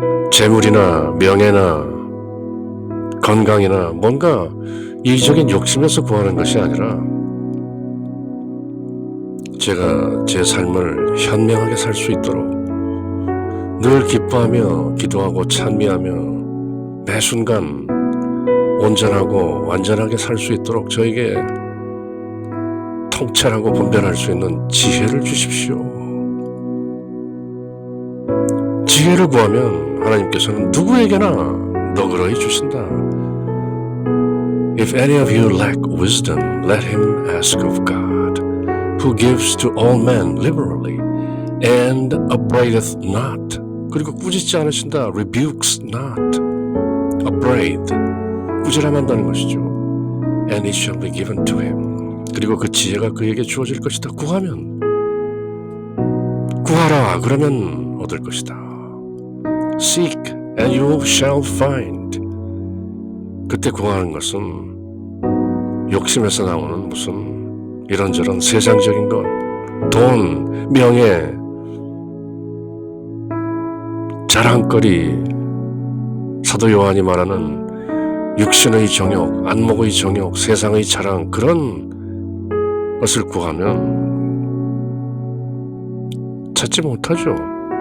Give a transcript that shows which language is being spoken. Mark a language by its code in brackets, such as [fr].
[ko] 재물이나 명예나 건강이나 뭔가 이기적인 욕심에서 구하는 것이 아니라 제가 제 삶을 현명하게 살 수 있도록 늘 기뻐하며 기도하고 찬미하며 매 순간 온전하고 완전하게 살 수 있도록 저에게 통찰하고 분별할 수 있는 지혜를 주십시오. 지혜를 구하면 하나님께서는 누구에게나 너그러이 주신다. [en] If any of you lack wisdom, let him ask of God, who gives to all men liberally, and upbraideth not. [ko] 그리고 꾸짖지 않으신다. [en] rebukes not. [ko] upbraid, 꾸지람한다는 것이죠. [en] And it shall be given to him. [ko] 그리고 그 지혜가 그에게 주어질 것이다. 구하면, 구하라 그러면 얻을 것이다. [en] Seek and you shall find. [ko] 그때 구하는 것은 욕심에서 나오는 무슨 이런저런 세상적인 것, 돈, 명예, 자랑거리, 사도 요한이 말하는 육신의 정욕, 안목의 정욕, 세상의 자랑, 그런 것을 구하면 찾지 못하죠.